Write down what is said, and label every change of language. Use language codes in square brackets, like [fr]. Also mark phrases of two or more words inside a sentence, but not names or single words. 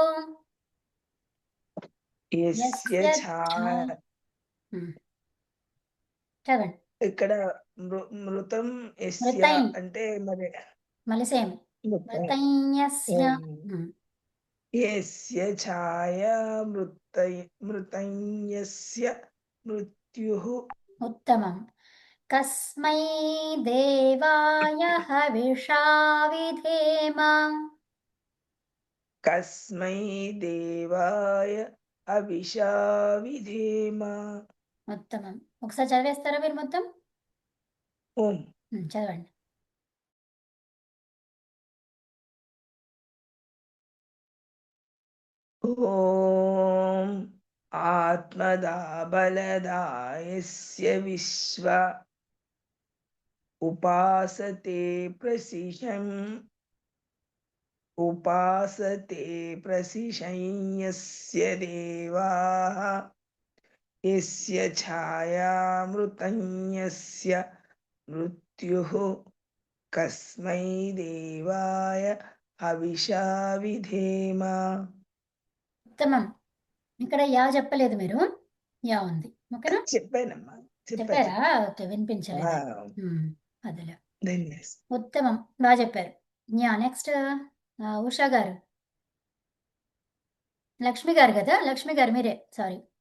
[sa] యస్య [te] చదవండి. ఇక్కడ [sa] మృతం యస్య మృతై. [te] అంటే మరి మళ్ళీ సేమ్. [sa] మృతం యస్య. యస్య ఛాయ మృతం యస్య मृत्युः उत्तमं कस्मै देवाय हविषा विधेम कस्मै देवाय अभिषा विधेम [te] ఉత్తమం ఒకసారి చదివేస్తారా మీరు మొత్తం [sa] ఓం [te] చదవండి [sa] ॐ आत्मदा बलदायस्य विश्व उपासते प्रसिशं यस्य देवाः यस्य छायामृतं यस्य मृत्युः कस्मै देवाय हविषा विधेम [te] ఉత్తమం ఇక్కడ యా చెప్పలేదు మీరు యా ఉంది ఓకేనా చెప్పానమ్మా చెప్పారా ఓకే వినిపించలేదు అదిలే ధన్యవాదాలు ఉత్తమం బాగా చెప్పారు యా నెక్స్ట్ ఉషా గారు లక్ష్మి గారు కదా లక్ష్మి గారు మీరే సారీ